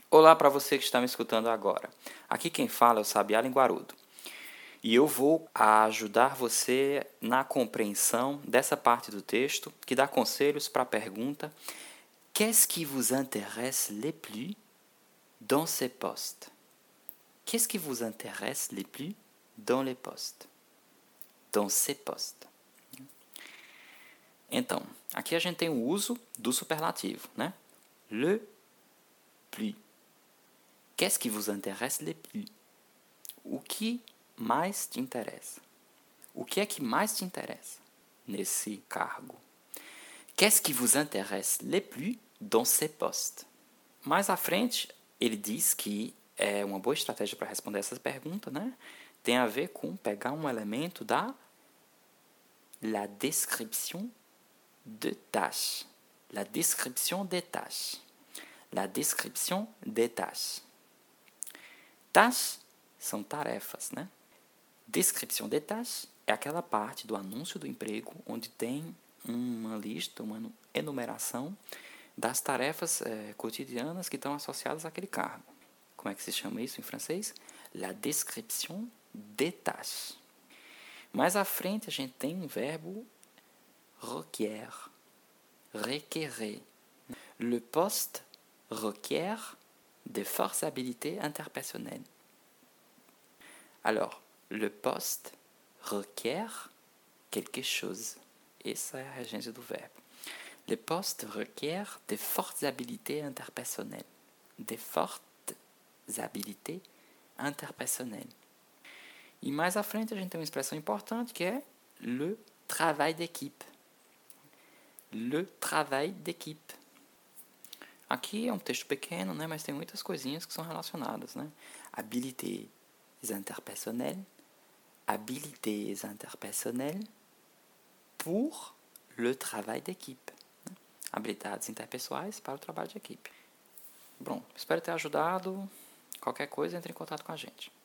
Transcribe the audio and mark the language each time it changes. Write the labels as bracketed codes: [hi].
[pt] Olá para você que está me escutando agora. Aqui quem fala é o Sabiá Linguarudo. E eu vou ajudar você na compreensão dessa parte do texto que dá conselhos para a pergunta: [fr] Qu'est-ce qui vous intéresse le plus dans ce poste? Qu'est-ce qui vous intéresse le plus dans le poste? Dans ce poste. [pt] Então, aqui a gente tem o uso do superlativo, né? [fr] Le plus. Qu'est-ce qui vous intéresse le plus? [pt] O que mais te interessa? O que é que mais te interessa nesse cargo? [fr] Qu'est-ce qui vous intéresse le plus dans ce poste? [pt] Mais à frente, ele diz que é uma boa estratégia para responder essa pergunta, né? Tem a ver com pegar um elemento da [fr] la description de tâche. La description de tâche. La description de tâche. [pt] Tâches são tarefas, né? [fr] Description de tâches [pt] é aquela parte do anúncio do emprego onde tem uma lista, uma enumeração das tarefas cotidianas que estão associadas àquele cargo. Como é que se chama isso em francês? [fr] La description de tâches. [pt] Mais à frente, a gente tem um verbo requer, requerer. [fr] Le poste requer des fortes habilités interpersonnelles. Alors, le poste requer quelque chose. [pt] Essa é a regência do verbo. [fr] Le poste requer des fortes habilités interpersonnelles. Des fortes habilités interpersonnelles. [pt] E mais à frente, a gente tem uma expressão importante que é [fr] le travail d'équipe. Le travail d'équipe. [pt] Aqui é um texto pequeno, né, mas tem muitas coisinhas que são relacionadas, né? [fr] Habilités interpersonnelles. Habilités interpersonnelles pour le travail d'équipe. [pt] Habilidades interpessoais para o trabalho de equipe. Bom, espero ter ajudado. Qualquer coisa, entre em contato com a gente.